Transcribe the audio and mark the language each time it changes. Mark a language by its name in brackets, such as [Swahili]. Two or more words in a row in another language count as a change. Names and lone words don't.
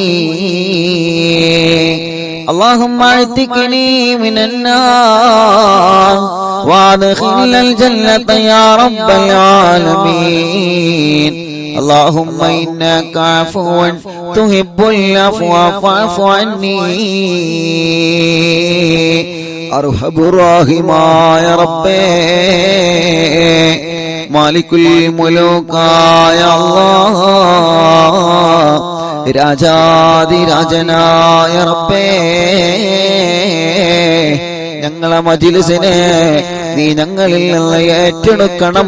[Arabic] اللهم اعتقني من النار وادخلنا الجنة يا رب العالمين اللهم إنك عفو تحب العفو فاعف عني أرحم الراحمين يا ربي [Malayalam] മാലിക്കുൽ മുലൂക്കായ അല്ലാഹ് രാജാതിരാജനായ റബ്ബേ ഞങ്ങളെ മജ്‌ലിസിനെ നീ ഞങ്ങളിൽ നിന്ന് ഏറ്റെടുക്കണം